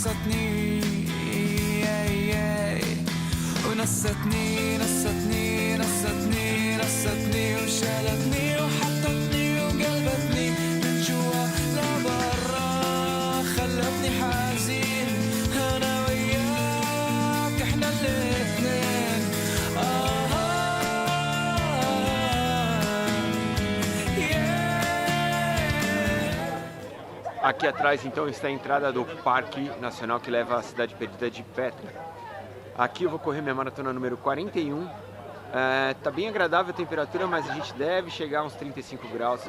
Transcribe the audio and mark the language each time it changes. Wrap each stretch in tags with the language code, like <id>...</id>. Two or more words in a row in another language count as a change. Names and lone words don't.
<ar>ونستني وشالتني وحطتني وقلبتني من جوا لبرا، خلتني حزين انا وياك احنا الاثنين.</ar> <pt>Aqui atrás então está a entrada do Parque Nacional que leva à cidade perdida de Petra. Aqui eu vou correr minha maratona número 41. Tá bem agradável a temperatura, mas a gente deve chegar a uns 35 graus.</pt>